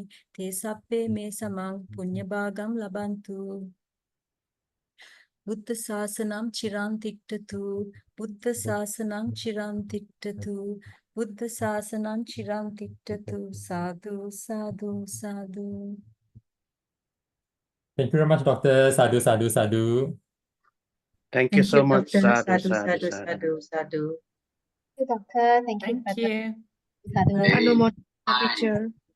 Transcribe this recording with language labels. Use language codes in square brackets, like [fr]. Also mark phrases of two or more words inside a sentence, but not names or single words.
[pi] Te sabbe me samang punya bhāgam labantu. Buddha sāsanam chiran tiktatu. Buddha sāsanam chiran tiktatu. Buddha sāsanam chiran tiktatu. Sadhu, sadhu, sadhu. [en] Thank you very much, Doctor. [pi] Sadhu, sadhu, sadhu. [en] Thank you so much. Doctor. [pi] Sadhu, sadhu, Sadhu, sadhu. [en] Doctor, thank you. Thank you. Sadhu. Anumodana, teacher.